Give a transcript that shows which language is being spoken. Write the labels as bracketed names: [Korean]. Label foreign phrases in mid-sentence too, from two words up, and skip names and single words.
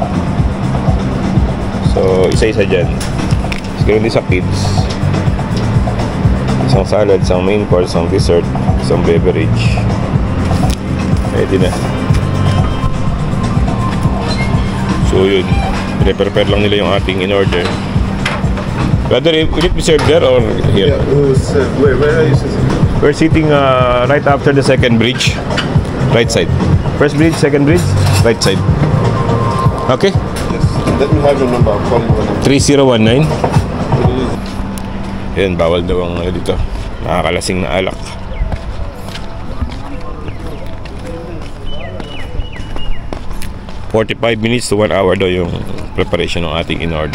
[Filipino] So isa-isa dyan. Tapos ganoon din sa kids. Isang salad, isang [English] main course, [Filipino] isang dessert, isang beverage. Pwede na. So yun, prepare lang nila yung ating in-order. [English] Brother, will it be served there or here? Yeah, where are you sitting? We're sitting right after the second bridge. Right side. First bridge, second bridge, right side. Okay? Yes. Let me have your number. I'll call you when I'm 3019. [Filipino] Yan, bawal daw ang dito. Nakakalasing na alak. [English] $45 minutes to 1 hour [Filipino] daw yung preparation ng ating in-order.